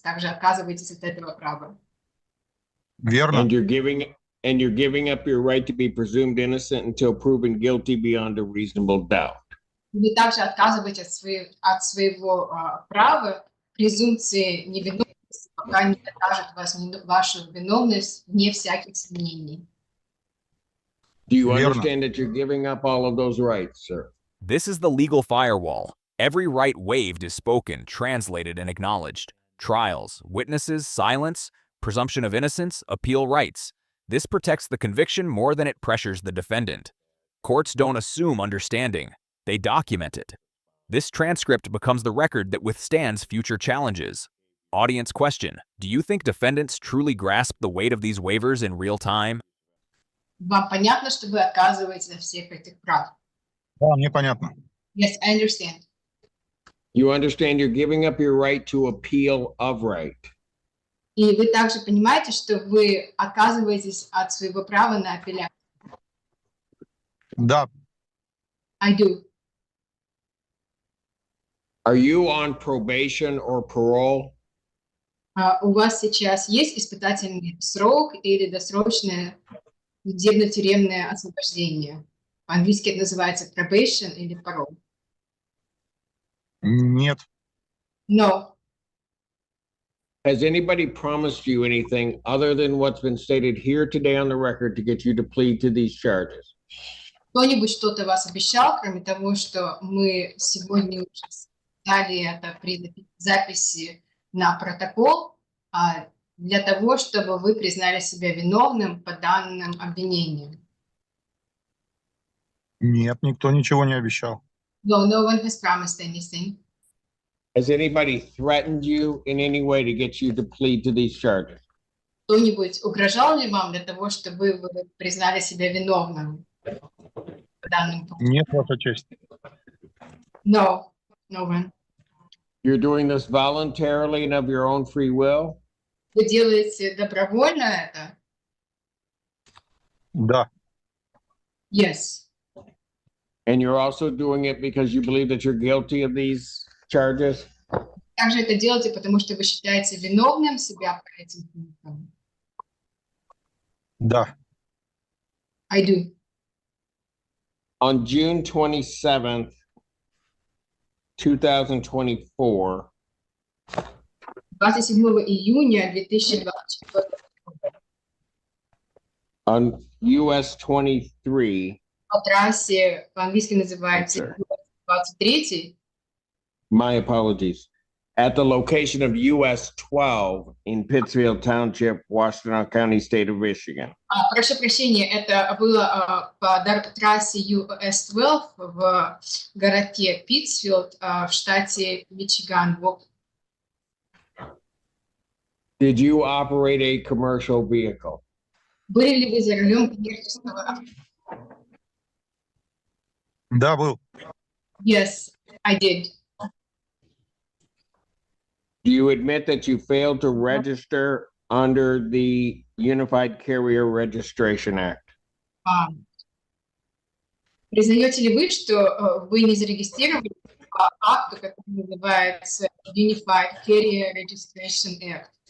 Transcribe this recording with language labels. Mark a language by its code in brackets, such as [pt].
[ru] Также отказываетесь от этого права. Верно. [en] And you're giving up your right to be presumed innocent until proven guilty beyond a reasonable doubt. [ru] Вы также отказываетесь от своего права презумпции невиновности, пока не докажет вашу виновность вне всяких сомнений. [en] Do you understand that you're giving up all of those rights, sir? This is the legal firewall. Every right waived is spoken, translated, and acknowledged. Trials, witnesses, silence, presumption of innocence, appeal rights. This protects the conviction more than it pressures the defendant. Courts don't assume understanding. They document it. This transcript becomes the record that withstands future challenges. Audience question: do you think defendants truly grasp the weight of these waivers in real time? [ru] Вам понятно, что вы отказываетесь от всех этих прав? Да, мне понятно. [en] Yes, I understand. You understand you're giving up your right to appeal of right. [ru] И вы также понимаете, что вы отказываетесь от своего права на апелляцию? Да. [en] I do. Are you on probation or parole? [ru] У вас сейчас есть испытательный срок или досрочное судебно-тюремное освобождение? По-английски это называется probation или parole. Нет. [en] No. Has anybody promised you anything other than what's been stated here today on the record to get you to plead to these charges? [ru] Кто-нибудь что-то вас обещал, кроме того, что мы сегодня уже дали это при записи на протокол, для того, чтобы вы признали себя виновным по данным обвинениям? Нет, никто ничего не обещал. [en] No, no one has promised anything. Has anybody threatened you in any way to get you to plead to these charges? [ru] Кто-нибудь угрожал ли вам для того, чтобы вы признали себя виновным по данным? Нет, Ваша честь. [en] No, no one. You're doing this voluntarily and of your own free will? [ru] Вы делаете добровольно это? Да. [en] Yes. And you're also doing it because you believe that you're guilty of these charges? [ru] Также это делаете, потому что вы считаете виновным себя по этим пунктам? Да. [en] I do. On June 27th, 2024, [ru] 27 июня 2024 [en] on US 23, [ru] по трассе, по-английски называется 23, [en] my apologies, at the location of US 12 in Pittsfield Township, Washtenaw County, state of Michigan. [ru] прошу прощения, это было по трассе US-12 в городке Питтсфилд в штате Мичиган. [en] Did you operate a commercial vehicle? [ru] Были ли вы за рулем коммерческого автомобиля? Да, был. [en] Yes, I did. Do you admit that you failed to register under the Unified Carrier Registration Act? [ru] Признаете ли вы, что вы не зарегистрировали по акту, который называется Unified Carrier Registration Act?